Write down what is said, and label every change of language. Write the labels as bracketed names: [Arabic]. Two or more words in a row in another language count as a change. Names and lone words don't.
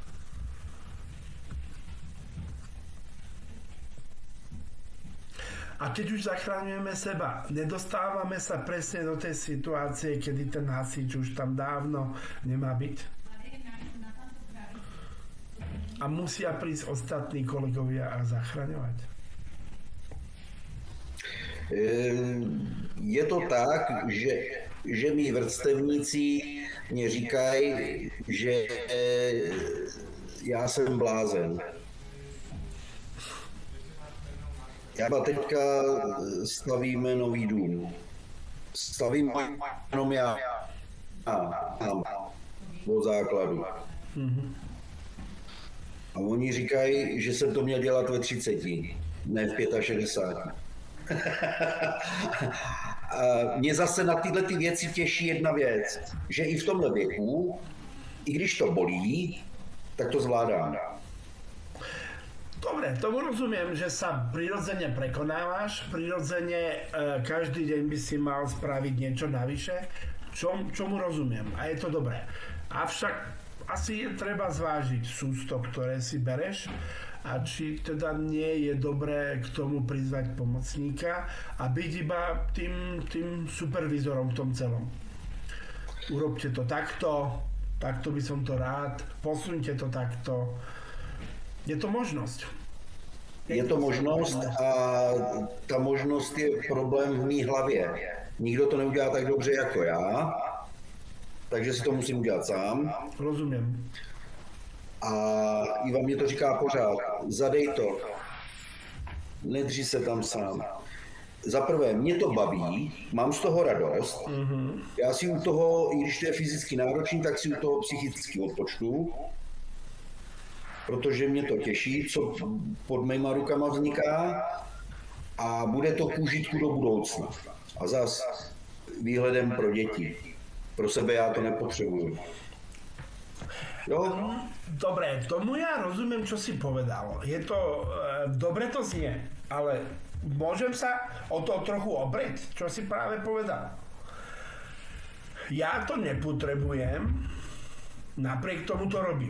[Slovak] A keď už zachraňujeme seba, nedostávame sa presne do tej situácie, kedy ten hasič už tam dávno nemá byť. A musia prísť ostatní kolegovia a zachraňovať. [Czech] Je to tak, že mí vrstevníci mě říkají, že já jsem blázen. Já teďka stavíme nový dům. Stavím jenom já od základu. A oni říkají, že jsem to měl dělat ve 30, ne v 65. A mě zase na tyhle ty věci těší jedna věc, že i v tomhle věku, i když to bolí, tak to zvládám. [Slovak] Dobre, tomu rozumiem, že sa prirodzene prekonávaš, prirodzene každý deň by si mal spraviť niečo navyše, čomu rozumiem a je to dobré. Avšak asi je treba zvážiť sústo, ktoré si bereš a či teda nie je dobré k tomu prizvať pomocníka a byť iba tým supervízorom v tom celom. Urobte to takto by som to rád, posuňte to takto. Je to možnosť. [Czech] Je to možnost a ta možnost je problém v mý hlavě. Nikdo to neudělá tak dobře jako já, takže si to musím udělat sám. Rozumím. A Iva mě to říká pořád, zadej to, nedři se tam sám. Za prvé, mě to baví, mám z toho radost, já si u toho, i když to je fyzicky náročný, tak si u toho psychicky odpočtu, protože mě to těší, co pod mýma rukama vzniká a bude to k užitku do budoucna. A zas výhledem pro děti. Pro sebe já to nepotřebuju. Jo? [Slovak] Dobre, tomu ja rozumiem, čo si povedal. Je to, dobre to znie, ale môžem sa o to trochu oprieť, čo si práve povedal. Ja to nepotrebujem, napriek tomu to robím.